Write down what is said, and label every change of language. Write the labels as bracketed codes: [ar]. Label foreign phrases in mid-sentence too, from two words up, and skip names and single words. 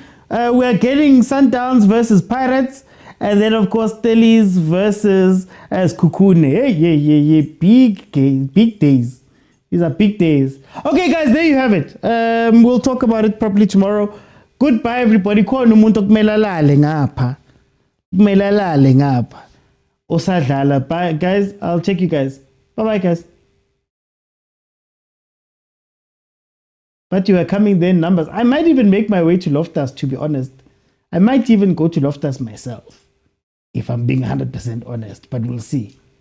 [en] We're getting Sundowns versus Pirates. And then, of course, Stellies versus Kukune. Yeah. Big days. These are big days. Okay, guys, there you have it. We'll talk about it properly tomorrow. Goodbye, everybody. [zu] Khona umuntu okumele alale ngapha. Kumele alale ngapha. Usadlala. [en] Bye, guys. I'll check you guys. Bye-bye, guys. But you are coming there in numbers. I might even make my way to Loftus, to be honest. I might even go to Loftus myself, if I'm being 100% honest, but we'll see.